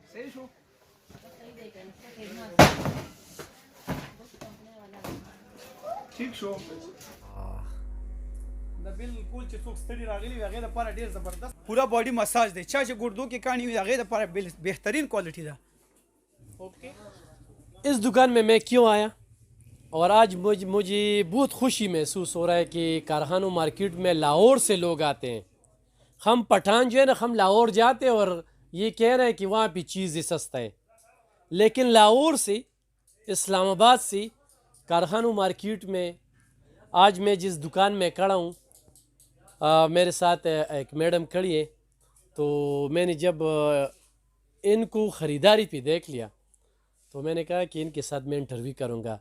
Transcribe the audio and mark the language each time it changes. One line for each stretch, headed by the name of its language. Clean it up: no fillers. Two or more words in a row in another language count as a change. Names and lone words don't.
Pashto: ٹھیک شو دا بالکل چې څوک ستړي راغلي وي هغې دپاره ډېر زبردست پوره
English: body massage
Pashto: دی چا چې ګردو کې کاڼي وي هغې دپاره بهترین کوالټي ده.
Urdu: اس دکان میں کیوں آیا اور آج مجھے بہت خوشی محسوس ہو رہا ہے کہ کارخانوں مارکیٹ میں لاہور سے لوگ آتے ہیں. ہم پٹھان جو ہے نا ہم لاہور جاتے ہیں اور یہ کہہ رہے ہیں کہ وہاں پہ چیزیں سستا ہے، لیکن لاہور سے اسلام آباد سے کارخانوں مارکیٹ میں آج میں جس دکان میں کھڑا ہوں میرے ساتھ ایک میڈم کھڑی ہے، تو میں نے جب ان کو خریداری پہ دیکھ لیا تو میں نے کہا کہ ان کے ساتھ میں انٹرویو کروں گا.